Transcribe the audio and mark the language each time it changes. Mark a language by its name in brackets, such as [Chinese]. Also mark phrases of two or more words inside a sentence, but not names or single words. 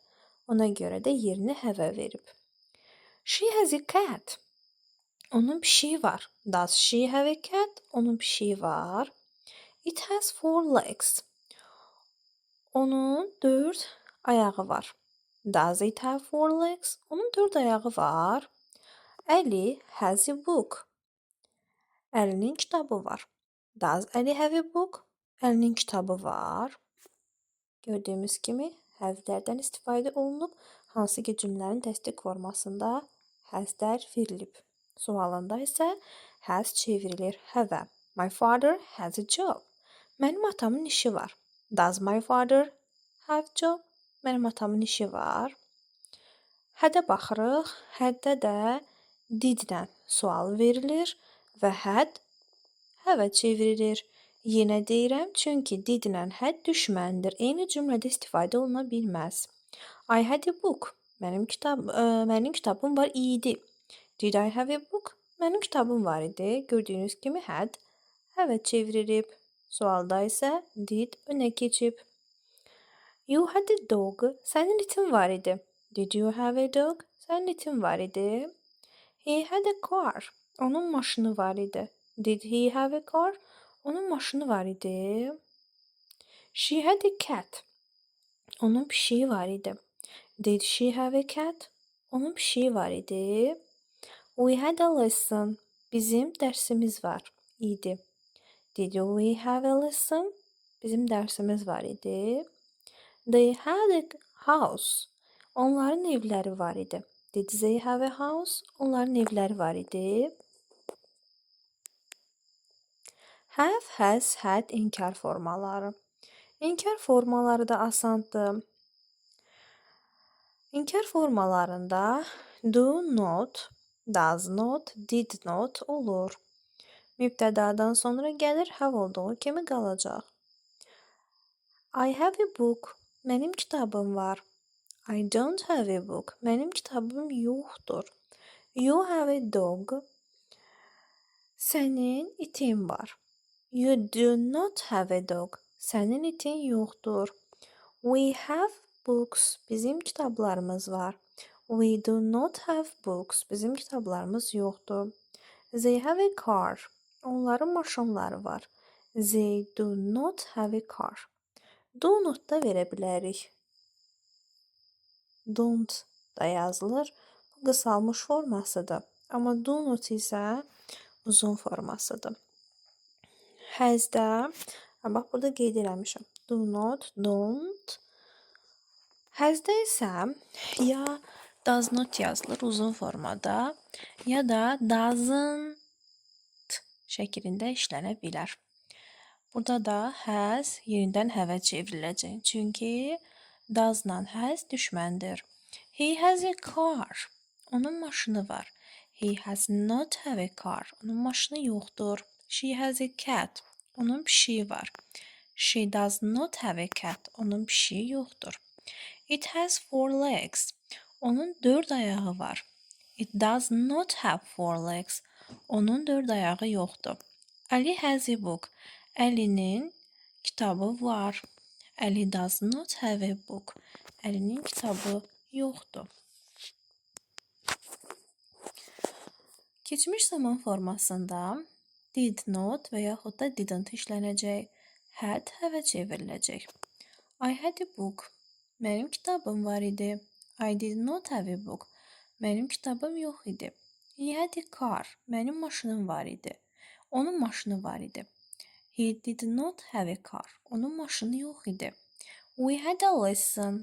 [Azerbaijani] Ona görə də yerini have verib. [English] She has a cat. [Azerbaijani] Onun pişiyi var. [English] Does she have a cat? [Azerbaijani] Onun pişiyi var. [English] It has 4 legs. [Azerbaijani] Onun 4 ayağı var. [English] Does it have 4 legs? [Azerbaijani] Onun 4 ayağı var. [English] Ali has a book. [Azerbaijani] Əlinin kitabı var. [English] Does Ali have a book? [Azerbaijani] Əlinin kitabı var. Gördüyümüz kimi have-lərdən istifadə olunub, hansı ki cümlənin təsdiq formasında has-lər verilib. Sualında isə has çevrilir have. [English] My father has a job. [Azerbaijani] Mənim atamın işi var. [English] Does my father have job? [Azerbaijani] Mənim atamın işi var. Hədə baxırıq. Həddə də did-lə sual verilir və həd have çevrilir. Yenə deyirəm, çünki did-lə həd düşməndir. Eyni cümlədə istifadə oluna bilməz. [English] I had a book. [Azerbaijani] Mənim kitabım var idi. [English] Did I have a book? [Azerbaijani] Mənim kitabım var idi. Gördüyünüz kimi had have çevrilib. Sualda isə did önə keçib. [English] You had a dog. [Azerbaijani] Sənin itin var idi. [English] Did you have a dog? [Azerbaijani] Sənin itin var idi. [English] He had a car. [Azerbaijani] Onun maşını var idi. [English] Did he have a car? [Azerbaijani] Onun maşını var idi. [English] She had a cat. [Azerbaijani] Onun pişiyi var idi. [English] Did she have a cat? [Azerbaijani] Onun pişiyi var idi. [English] We had a lesson. [Azerbaijani] Bizim dərsimiz var idi. [English] Did we have a lesson? [Azerbaijani] Bizim dərsimiz var idi. [English] They had a house. [Azerbaijani] Onların evləri var idi. [English] Did they have a house? [Azerbaijani] Onların evləri var idi. [English] Have, has, had [Azerbaijani] inkar formaları. İnkar formaları da asandır. İnkar formalarında [English] do not, does not, did not [Azerbaijani] olur. Mübtədadan sonra gəlir, have olduğu kimi qalacaq. [English] I have a book. [Azerbaijani] Mənim kitabım var. [English] I don't have a book. [Azerbaijani] Mənim kitabım yoxdur. [English] You have a dog. [Azerbaijani] Sənin itin var. [English] You do not have a dog. [Azerbaijani] Sənin itin yoxdur. [English] We have books. [Azerbaijani] Bizim kitablarımız var. [English] We do not have books. [Azerbaijani] Bizim kitablarımız yoxdur. [English] They have a car. [Azerbaijani] Onların maşınları var. [English] They do not have a car. Do not [Azerbaijani] da verə bilərik. Don't da yazılır. Bu qısalmış formasıdır. Amma [English] do not [Azerbaijani] isə uzun formasıdır. Has-də, bax burada qeyd eləmişəm. [English] Do not, don't. [Azerbaijani] Has-də isə ya [English] does not [Azerbaijani] yazılır uzun formada, ya da doesn't şəklində işlənə bilər. Burada da has yenidən have çevriləcək. Çünki does-la has düşməndir. [English] He has a car. [Azerbaijani] Onun maşını var. [English] He has not have a car. [Azerbaijani] Onun maşını yoxdur. [English] She has a cat. [Azerbaijani] Onun pişiyi var. [English] She does not have a cat. [Azerbaijani] Onun pişiyi yoxdur. [English] It has 4 legs. [Azerbaijani] Onun 4 ayağı var. [English] It does not have 4 legs. [Azerbaijani] Onun 4 ayağı yoxdur. [English] Ali has a book. [Azerbaijani] Əlinin kitabı var. [English] Ali does not have a book. [Azerbaijani] Əlinin kitabı yoxdur. Keçmiş zaman formasında [English] did not [Azerbaijani] və yaxud da didn't işlənəcək. [English] Had have çevriləcək. I had a book. [Azerbaijani] Mənim kitabım var idi. [English] I did not have a book. [Azerbaijani] Mənim kitabım yox idi. [English] He had a car. [Azerbaijani] Mənim maşınım var idi. Onun maşını var idi. [English] He did not have a car. [Azerbaijani] Onun maşını yox idi. [English] We had a lesson.